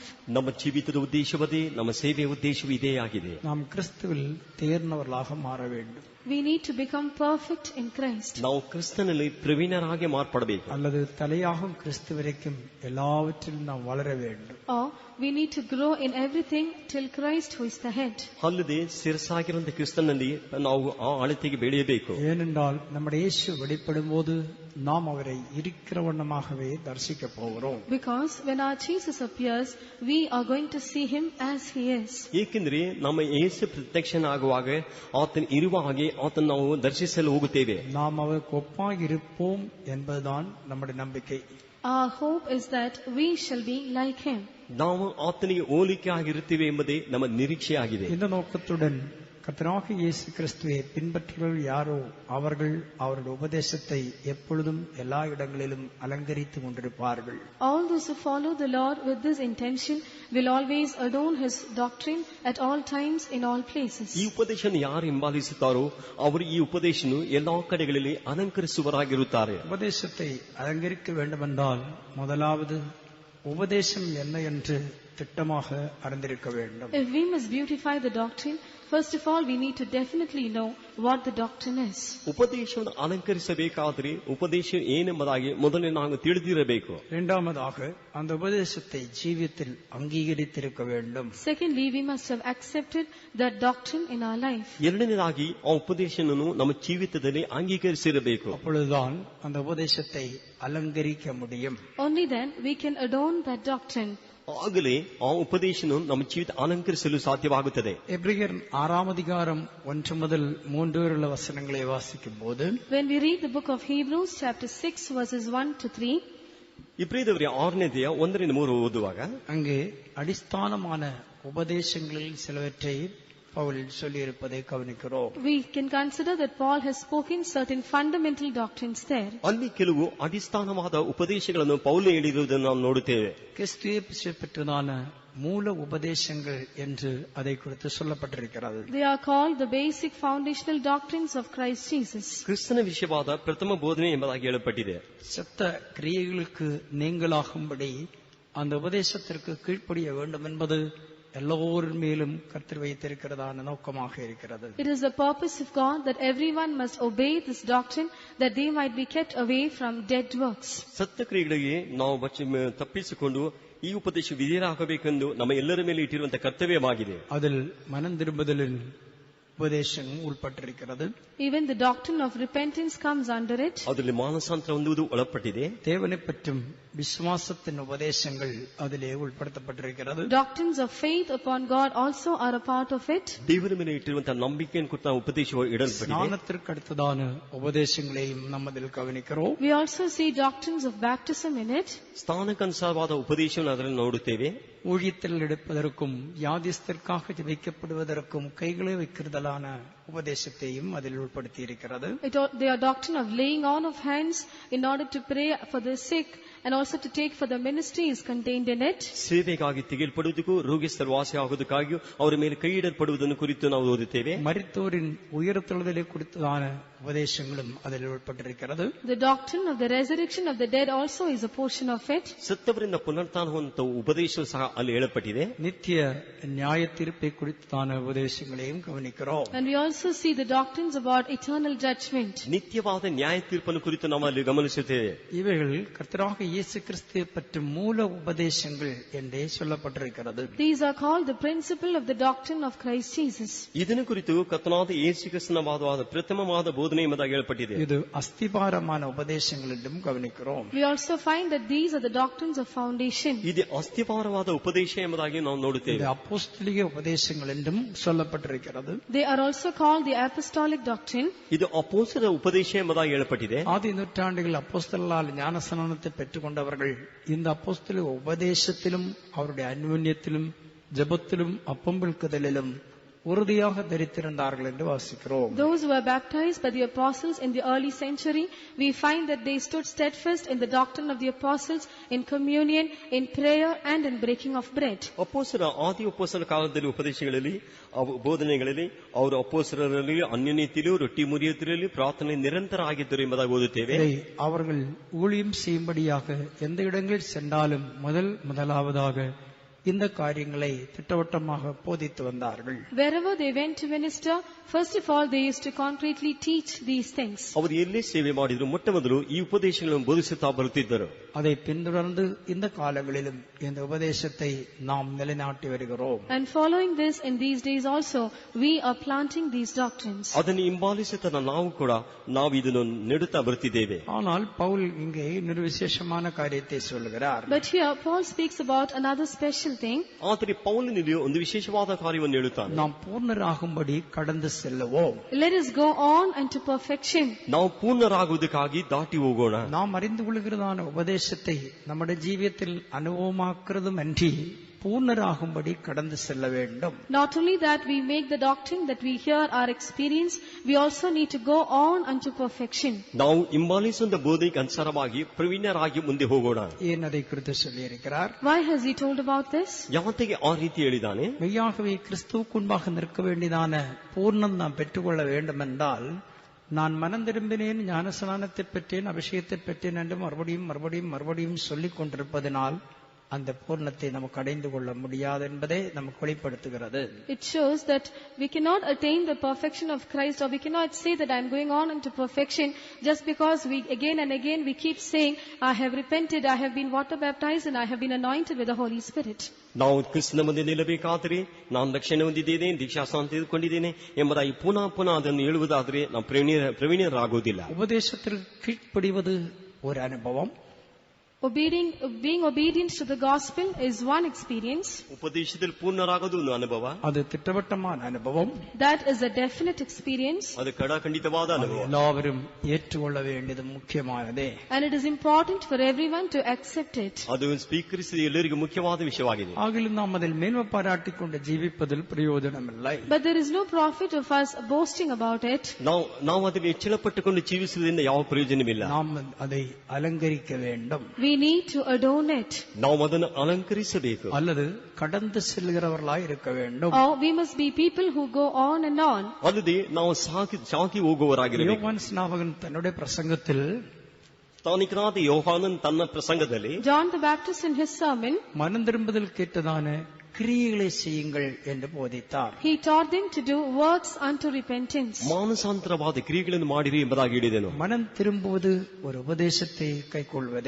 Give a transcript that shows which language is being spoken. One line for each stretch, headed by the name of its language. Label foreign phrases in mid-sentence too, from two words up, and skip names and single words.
Kannada: ನಮ್ಮ ಜೀವಿತದ ಉದ್ದೇಶವದೇ, ನಮ್ಮ ಸೇವೆಯ ಉದ್ದೇಶವೂ ಇದೇ ಆಗಿದೆ.
Tamil: நாம் கிறிஸ்துவில் தேர்ந்தவர்களாக மாற வேண்டும்.
English: We need to become perfect in Christ.
Kannada: ನಾವು ಕ್ರಿಸ್ತನಲ್ಲಿ ಪ್ರವೀಣರಾಗಿ ಮಾರ್ಪಡಬೇಕು.
Tamil: அல்லது தலையாகும் கிறிஸ்து வரைக்கும் எல்லாவற்றிலும் நாம் வளர வேண்டும்.
English: Or we need to grow in everything till Christ who is the head.
Kannada: ಅಲ್ಲದೆ ಶಿರಸಾಗಿರುವಂತಹ ಕ್ರಿಸ್ತನಲ್ಲಿ ನಾವು ಆ ಅಳತೆಗೆ ಬೆಳೆಯಬೇಕು.
Tamil: ஏனென்றால் நம்முடைய இயேசு வெளிப்படும் போது நாம் அவரை இருக்கிற வண்ணமாகவே தரிசிக்க போகிறோம்.
English: Because when our Jesus appears, we are going to see him as he is.
Kannada: ಏಕೆಂದರೆ ನಮ್ಮ ಯೇಸು ಪ್ರತ್ಯಕ್ಷನಾಗುವಾಗ ಆತನ ಇರುವ ಹಾಗೆ ಆತನ ನಾವು ದರ್ಶಿಸಲು ಹೋಗುತ್ತೇವೆ.
Tamil: நாம் அவருக்கு ஒப்பாக இருப்போம் என்பதுதான் நம்முடைய நம்பிக்கை.
English: Our hope is that we shall be like him.
Kannada: ನಾವು ಆತನಿಗೆ ಹೋಲಿಕೆ ಆಗಿರುತ್ತೇವೆ ಎಂಬುದೇ ನಮ್ಮ ನಿರೀಕ್ಷೆಯಾಗಿದೆ.
Tamil: இந்த நோக்கத்துடன் கர்த்தராகிய இயேசு கிறிஸ்துவை பின்பற்றுபவர்கள் யாரோ அவர்கள் அவருடைய உபதேசத்தை எப்பொழுதும் எல்லா இடங்களிலும் அலங்கரித்து கொண்டிருப்பார்கள்.
English: All those who follow the Lord with this intention will always adorn his doctrine at all times in all places.
Kannada: ಈ ಉಪದೇಶವನ್ನು ಯಾರು ಹಿಂಬಾಲಿಸುತ್ತಾರೋ ಅವರು ಈ ಉಪದೇಶವನ್ನು ಎಲ್ಲಾ ಕಡೆಗಳಲ್ಲಿ ಅಲಂಕರಿಸುವರಾಗಿರುತ್ತಾರೆ.
Tamil: உபதேசத்தை அலங்கரிக்க வேண்டுமென்றால் முதலாவது உபதேசம் என்ன என்று திட்டமாக அறிந்திருக்க வேண்டும்.
English: If we must beautify the doctrine, first of all we need to definitely know what the doctrine is.
Kannada: ಉಪದೇಶವನ್ನು ಅಲಂಕರಿಸಬೇಕಾದ್ರೆ ಉಪದೇಶ ಏನೆಂಬುದಾಗಿ ಮೊದಲೇ ನಾವು ತಿಳಿದಿರಬೇಕು.
Tamil: இரண்டாவதாக அந்த உபதேசத்தை ஜீவியத்தில் அங்கீகரித்திருக்க வேண்டும்.
English: Secondly, we must have accepted that doctrine in our life.
Kannada: ಎರಡನೇದಾಗಿ ಆ ಉಪದೇಶವನ್ನು ನಮ್ಮ ಜೀವಿತದಲ್ಲಿ ಅಂಗೀಕರಿಸಿರಬೇಕು.
Tamil: அப்பொழுதுதான் அந்த உபதேசத்தை அலங்கரிக்க முடியும்.
English: Only then we can adorn that doctrine.
Kannada: ಆಗಲೇ ಆ ಉಪದೇಶವನ್ನು ನಮ್ಮ ಜೀವಿತ ಅಲಂಕರಿಸಲು ಸಾಧ್ಯವಾಗುತ್ತದೆ.
Tamil: எபிரேயர் 6ஆம் அதிகாரம் 1 முதல் 3 வரை உள்ள வசனங்களை வாசிக்கும் போது,
English: When we read the book of Hebrews chapter 6 verses 1 to 3,
Kannada: ಇಬ್ರಿಯದವರ 6ನೇ ಅಧ್ಯಾಯ 1-3 ಓದುವಾಗ
Tamil: அங்கே அடிஸ்தானமான உபதேசங்களில் சிலவற்றை பவுல் சொல்லியிருப்பதை கவனிக்கிறோம்.
English: we can consider that Paul has spoken certain fundamental doctrines there.
Kannada: ಅಲ್ಲಿ ಕೆಲವು ಅಡಿಸ್ಥಾನವಾದ ಉಪದೇಶಗಳನ್ನು ಪೌಲ ಹೇಳಿರುವುದನ್ನು ನಾವು ನೋಡುತ್ತೇವೆ.
Tamil: கிறிஸ்துவை பெற்றதான மூல உபதேசங்கள் என்று அதை குறித்து சொல்லப்பட்டிருக்கிறது.
English: They are called the basic foundational doctrines of Christ Jesus.
Kannada: ಕ್ರಿಸ್ತನ ವಿಷಯವಾದ ಪ್ರಥಮ ಬೋಧನೆ ಎಂಬುದಾಗಿ ಹೇಳಲ್ಪಟ್ಟಿದೆ.
Tamil: செத்த கிரியைகளுக்கு நீங்களாகும்படி அந்த உபதேசத்திற்கு கீழ்ப்படிய வேண்டும் என்பது எல்லோரின் மேலும் கர்த்தர் வைத்திருக்கிறதான நோக்கமாக இருக்கிறது.
English: It is the purpose of God that everyone must obey this doctrine, that they might be kept away from dead works.
Kannada: ಸತ್ತ ಕ್ರಿಯೆಗಳಿಗೆ ನಾವು ತಪ್ಪಿಸಿಕೊಂಡು ಈ ಉಪದೇಶ ವಿಧೇಯರಾಗಬೇಕೆಂದು ನಮ್ಮ ಎಲ್ಲರ ಮೇಲೆ ಇಟ್ಟಿರುವಂತಹ ಕರ್ತವ್ಯವಾಗಿದೆ.
Tamil: அதில் மனம் திரும்புதலின் உபதேசம் உள்பட்டிருக்கிறது.
English: Even the doctrine of repentance comes under it.
Kannada: ಅದರಲ್ಲಿ ಮಾನಸಾಂತರ ಹೊಂದುವುದು ಒಳಪಟ್ಟಿದೆ.
Tamil: தேவனை பற்றும் விசுவாசத்தின் உபதேசங்கள் அதிலே உள்படுத்தப்பட்டிருக்கிறது.
English: Doctrines of faith upon God also are a part of it.
Kannada: ದೇವರ ಮೇಲೆ ಇಟ್ಟಿರುವಂತಹ ನಂಬಿಕೆಯನ್ನು ಕುರಿತ ಉಪದೇಶವು ಇಡಲ್ಪಟ್ಟಿದೆ.
Tamil: ஞானத்திற்கு அடுத்ததான உபதேசங்களையும் நம்ம அதில் கவனிக்கிறோம்.
English: We also see doctrines of baptism in it.
Kannada: ಸ್ಥಾನಕ್ಕನುಸಾರವಾದ ಉಪದೇಶವನ್ನು ಅದರಲ್ಲಿ ನೋಡುತ್ತೇವೆ.
Tamil: ஊழியத்தில் எடுப்பதற்கும் வியாதிஸ்தற்காக ஜெபிக்கப்படுவதற்கும் கைகளை வைக்கிறதான உபதேசத்தையும் அதில் உட்படுத்தி இருக்கிறது.
English: They are doctrine of laying on of hands in order to pray for the sick and also to take for the ministry is contained in it.
Kannada: ಸೇವೆಗಾಗಿ ತೆಗೆಯಲ್ಪಡುವುದಕ್ಕೂ ರೋಗಿಸ್ಥರು ವಾಸಿಯಾಗುವುದಕ್ಕಾಗಿಯೂ ಅವರ ಮೇಲೆ ಕೈ ಇಡಲ್ಪಡುವುದನ್ನು ಕುರಿತು ನಾವು ಓದುತ್ತೇವೆ.
Tamil: மரித்தோரின் உயிர்த்தெழுதலை குறித்ததான உபதேசங்களும் அதில் உட்பட்டிருக்கிறது.
English: The doctrine of the resurrection of the dead also is a portion of it.
Kannada: ಸತ್ತವರಿಂದ ಪುನರುತ್ಥಾನವಂತ ಉಪದೇಶವು ಸಹ ಅಲ್ಲಿ ಹೇಳಲ್ಪಟ್ಟಿದೆ.
Tamil: நித்திய நியாய தீர்ப்பை குறித்ததான உபதேசங்களையும் கவனிக்கிறோம்.
English: And we also see the doctrines about eternal judgment.
Kannada: ನಿತ್ಯವಾದ ನ್ಯಾಯ ತೀರ್ಪನ್ನು ಕುರಿತು ನಾವು ಅಲ್ಲಿ ಗಮನಿಸುತ್ತೇವೆ.
Tamil: இவைகள் கர்த்தராகிய இயேசு கிறிஸ்துவை பற்றி மூல உபதேசங்கள் என்றே சொல்லப்பட்டிருக்கிறது.
English: These are called the principle of the doctrine of Christ Jesus.
Kannada: ಇದನ್ನು ಕುರಿತು ಕರ್ತನಾದ ಯೇಸು ಕ್ರಿಸ್ತನ ವಾದವಾದ ಪ್ರಥಮವಾದ ಬೋಧನೆ ಎಂಬುದಾಗಿ ಹೇಳಲ್ಪಟ್ಟಿದೆ.
Tamil: இது அஸ்திபாரமான உபதேசங்கள் என்றும் கவனிக்கிறோம்.
English: We also find that these are the doctrines of foundation.
Kannada: ಇದು ಅಸ್ಥಿಪಾರವಾದ ಉಪದೇಶ ಎಂಬುದಾಗಿ ನಾವು ನೋಡುತ್ತೇವೆ.
Tamil: இது அப்போஸ்தலிக உபதேசங்கள் என்றும் சொல்லப்பட்டிருக்கிறது.
English: They are also called the apostolic doctrine.
Kannada: ಇದು ಅಪೊಸ್ತಲರ ಉಪದೇಶ ಎಂಬುದಾಗಿ ಹೇಳಲ್ಪಟ್ಟಿದೆ.
Tamil: ஆதி நூற்றாண்டுகள் அப்போஸ்தலரால் ஞானஸ்நானத்தை பெற்றுக்கொண்டவர்கள் இந்த அப்போஸ்தலிக உபதேசத்திலும் அவருடைய அன்யோன்யத்திலும் ஜெபத்திலும் அப்பம் விழுக்குதலிலும் உறுதியாக தரித்திருந்தார்கள் என்று வாசிக்கிறோம்.
English: Those who were baptized by the apostles in the early century, we find that they stood steadfast in the doctrine of the apostles, in communion, in prayer and in breaking of bread.
Kannada: ಅಪೊಸ್ತಲರ ಆದಿ ಅಪೊಸ್ತಲರ ಕಾಲದಲ್ಲಿ ಉಪದೇಶಗಳಲ್ಲಿ ಬೋಧನೆಗಳಲ್ಲಿ ಅವರು ಅಪೊಸ್ತಲರಲ್ಲಿ ಅನ್ಯೋನ್ಯತೆಯಲ್ಲೂ ರೊಟ್ಟಿ ಮುರಿಯುವುದರಲ್ಲಿ ಪ್ರಾರ್ಥನೆ ನಿರಂತರ ಆಗಿದ್ದರು ಎಂಬುದಾಗಿ ಓದುತ್ತೇವೆ.
Tamil: அவர்கள் ஊழியம் செய்யும்படியாக எந்த இடங்களில் சென்றாலும் முதலாவதாக இந்த காரியங்களை திட்டவட்டமாக போதித்து வந்தார்கள்.
English: Wherever they went to minister, first of all they used to concretely teach these things.
Kannada: ಅವರು ಎಲ್ಲೇ ಸೇವೆ ಮಾಡಿದ್ರು ಮೊಟ್ಟ ಮೊದಲು ಈ ಉಪದೇಶಗಳನ್ನು ಬೋಧಿಸುತ್ತಾ ಬರುತ್ತಿದ್ದರು.
Tamil: அதை பின்தொடர்ந்து இந்த காலங்களிலும் இந்த உபதேசத்தை நாம் நிலைநாட்டி வருகிறோம்.
English: And following this in these days also, we are planting these doctrines.
Kannada: ಅದನ್ನು ಹಿಂಬಾಲಿಸುತ್ತಾ ನಾವು ಕೂಡ ನಾವು ಇದನ್ನು ನೆಡುತ್ತಾ ಬರುತ್ತಿದ್ದೇವೆ.
Tamil: ஆனால் பவுல் இங்கே இன்னொரு விசேஷமான காரியத்தை சொல்கிறார்.
English: But here Paul speaks about another special thing.
Kannada: ಆದರೆ ಪೌಲನಿಗೆ ಒಂದು ವಿಶೇಷವಾದ ಕಾರ್ಯವನ್ನು ಹೇಳುತ್ತಾನೆ.
Tamil: நாம் பூர்ணராகும்படி கடந்து செல்லுவோம்.
English: Let us go on unto perfection.
Kannada: ನಾವು ಪೂರ್ಣರಾಗುವುದಕ್ಕಾಗಿ ದಾಟಿ ಹೋಗೋಣ.
Tamil: நாம் அறிந்து கொள்கிறதான உபதேசத்தை நம்முடைய ஜீவியத்தில் அனுபவமாக்குறதும் அன்றி பூர்ணராகும்படி கடந்து செல்ல வேண்டும்.
English: Not only that we make the doctrine that we hear our experience, we also need to go on unto perfection.
Kannada: ನಾವು ಹಿಂಬಾಲಿಸುವ ಬೋಧನೆಗೆ ಅನುಸಾರವಾಗಿ ಪ್ರವೀಣರಾಗಿ ಮುಂದೆ ಹೋಗೋಣ.
Tamil: ஏன் அதை குறித்து சொல்லி இருக்கிறார்?
English: Why has he told about this?
Kannada: ಯಾವತ್ತಿಗೆ ಆ ರೀತಿ ಹೇಳಿದಾನೆ?
Tamil: மெய்யாகவே கிறிஸ்துவுக்கு முன்பாக நிற்க வேண்டியதான பூர்ணம் நாம் பெற்றுக்கொள்ள வேண்டும் என்றால், நான் மனம் திரும்பினேன், ஞானஸ்நானத்தை பெற்றேன், அபிஷேகத்தை பெற்றேன் என்று மறுபடியும் சொல்லிக் கொண்டிருப்பதனால் அந்த பூர்ணத்தை நமக்கு அடைந்து கொள்ள முடியாது என்பதை நமக்கு வெளிப்படுத்துகிறது.
English: It shows that we cannot attain the perfection of Christ, or we cannot say that I am going on into perfection just because we again and again we keep saying, I have repented, I have been water baptized, and I have been anointed with the Holy Spirit.
Kannada: ನಾವು ಕ್ರಿಸ್ತನ ಮುಂದೆ ನಿಲ್ಲಬೇಕಾದರೆ ನಾನು ರಕ್ಷಣೆ ಹೊಂದಿದ್ದೇನೆ, ದೀಕ್ಷಾಸ್ನಾನ ತೆಗೆದುಕೊಂಡಿದ್ದೇನೆ ಎಂಬುದಾಗಿ ಪುನಃ ಅದನ್ನು ಹೇಳುವುದಾದರೆ ನಾವು ಪ್ರವೀಣರಾಗುವುದಿಲ್ಲ.
Tamil: உபதேசத்திற்கு கீழ்ப்படிவது ஒரு அனுபவம்.
English: Being obedient to the gospel is one experience.
Kannada: ಉಪದೇಶದಲ್ಲಿ ಪೂರ್ಣರಾಗೋದು ಒಂದು ಅನುಭವ.
Tamil: அது திட்டவட்டமான அனுபவம்.
English: That is a definite experience.
Kannada: ಅದು ಕಡಾಖಂಡಿತವಾದ ಅನುಭವ.
Tamil: எல்லாரும் ஏற்றுக்கொள்ள வேண்டியது முக்கியமானதே.
English: And it is important for everyone to accept it.
Kannada: ಅದು ಸ್ವೀಕರಿಸಿದ ಎಲ್ಲರಿಗೂ ಮುಖ್ಯವಾದ ವಿಷಯವಾಗಿದೆ.
Tamil: ஆகிலும் நாம் அதில் மேன்மை பாராட்டிக்கொண்டு ஜீவிப்பதில் பிரயோஜனமில்லை.
English: But there is no profit of us boasting about it.
Kannada: ನಾವು ಅದನ್ನು ಹೆಚ್ಚಳಪಟ್ಟುಕೊಂಡು ಜೀವಿಸುವುದರಿಂದ ಯಾವ ಪ್ರಯೋಜನವಿಲ್ಲ.
Tamil: நாம் அதை அலங்கரிக்க வேண்டும்.
English: We need to adorn it.
Kannada: ನಾವು ಅದನ್ನು ಅಲಂಕರಿಸಬೇಕು.
Tamil: அல்லது கடந்து செல்கிறவர்களாய் இருக்க வேண்டும்.
English: Or we must be people who go on and on.
Kannada: ಅಲ್ಲದೆ ನಾವು ಸಾಗಿ ಹೋಗುವವರಾಗಿರಬೇಕು.
Tamil: யோவான் ஸ்நாபகன் தன்னுடைய பிரசங்கத்தில்
Kannada: ಸ್ಥಾನಿಕನಾದ ಯೋಹಾನನ್ ತನ್ನ ಪ್ರಸಂಗದಲ್ಲಿ
English: John the Baptist in his sermon,
Tamil: மனம் திரும்புதல் கேட்டதான கிரியைகளை செய்யுங்கள் என்று போதித்தார்.
English: he taught them to do works unto repentance.
Kannada: ಮಾನಸಾಂತರವಾದ ಕ್ರಿಯೆಗಳನ್ನು ಮಾಡಿರಿ ಎಂಬುದಾಗಿ ಹೇಳಿದನು.
Tamil: மனம் திரும்புவது ஒரு உபதேசத்தை கைக்கொள்வதே.